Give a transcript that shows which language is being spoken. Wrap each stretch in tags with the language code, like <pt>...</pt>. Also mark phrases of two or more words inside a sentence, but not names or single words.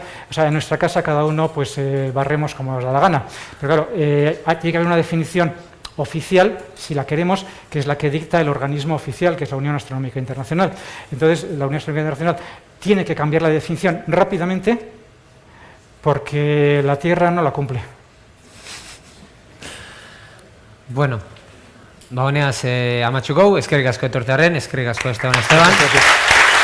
<es>O sea, en nuestra casa cada uno pues barremos como nos da la gana. Pero claro, tiene que haber una definición oficial, si la queremos, que es la que dicta el organismo oficial, que es la Unión Astronómica Internacional. Entonces, la Unión Astronómica Internacional tiene que cambiar la definición rápidamente porque la Tierra no la cumple.</es> <eu>Bueno, bagoneaz amatxukou, eskerrik asko etortearen, eskerrik asko Esteban.</eu>